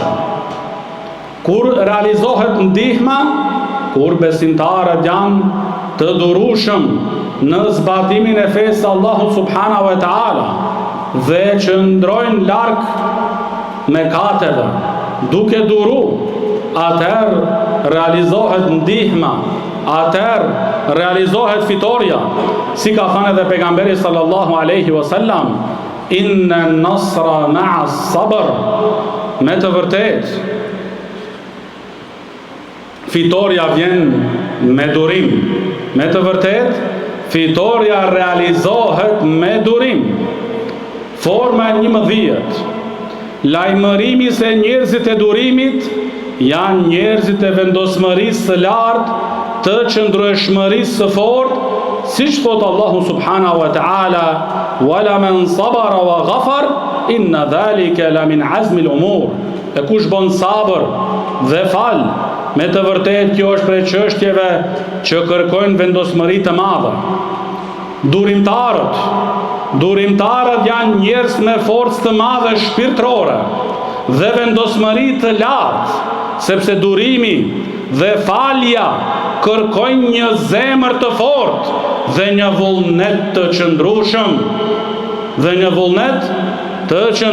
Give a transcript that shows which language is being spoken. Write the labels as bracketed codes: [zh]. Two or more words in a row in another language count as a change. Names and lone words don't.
[sq] Kur realizohet ndihma, kur besimtarët janë të durueshëm në zbatimin e fesë Allahu [ar] سبحانه وتعالى [sq] dhe që ndrojnë larg mëkateve, duke duru, atëherë realizohet ndihma, atëherë realizohet fitoria. Si ka thënë edhe pejgamberi [ar] صلى الله عليه وسلم: "إن النصر مع الصبر." [sq] Me të vërtet, fitoria vjen me durim. Me të vërtet, fitoria realizohet me durim. Forma e 11, lajmërimi se njerëzit e durimit janë njerëzit e vendosmërisë së lartë, të qëndrueshmërisë së fortë, siç thot Allahu [ar] سبحانه وتعالى: "ولمن صبر وغفر إن ذلك لمن عزم الأمور." [sq] E kush bën sabër dhe fal, me të vërtetë kjo është prej çështjeve që kërkojnë vendosmëri të madhe. Durimtarët janë njerëz me forcë të madhe shpirtërore dhe vendosmëri të lartë, sepse durimi dhe falja kërkojnë një zemër të fortë dhe një vullnet të qëndrueshëm.